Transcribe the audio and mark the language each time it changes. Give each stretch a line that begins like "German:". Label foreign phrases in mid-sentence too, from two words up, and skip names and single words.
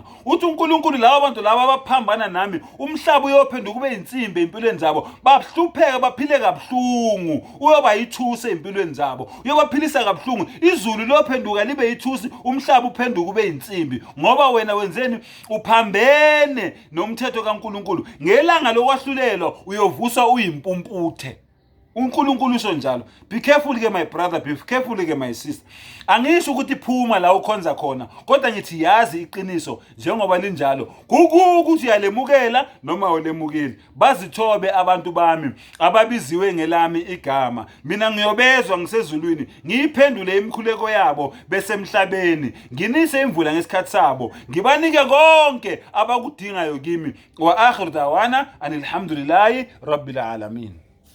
Zulu: Uthi uNkulunkulu laba bantu laba abaphambana nami, umhlaba uyophenduka ube insimbi empilweni zabo, bahlupheka baphile kabuhlungu, uyoba yithusi empilweni zabo, uyobaphilisa kabuhlungu. Izulu liyophenduka libe yithusi, umhlaba uphenduka ube insimbi, ngoba wena wenzeni? Uphambene nomthetho kaNkulunkulu. Ngelanga lokwahlulelwa uyovuswa uyimpumputhe. uNkulunkulu usho njalo.
English: Be careful ke my brother, be careful ke my sister.
Zulu: Angisho ukuthi phuma la ukhonza khona, kodwa ngithi yazi iqiniso njengoba linjalo. Kukuthi uyalemukela noma ulemukeli. Bazithobe abantu bami ababiziwe ngelami igama. Mina ngiyobezwa ngisezulwini, ngiyiphendule imikhuleko yabo besemhlabeni. Nginise imvula ngesikhathi sabo. Ngibanike konke abakudingayo kimi.
Arabic: وآخر دعوانا أن الحمد لله رب العالمين.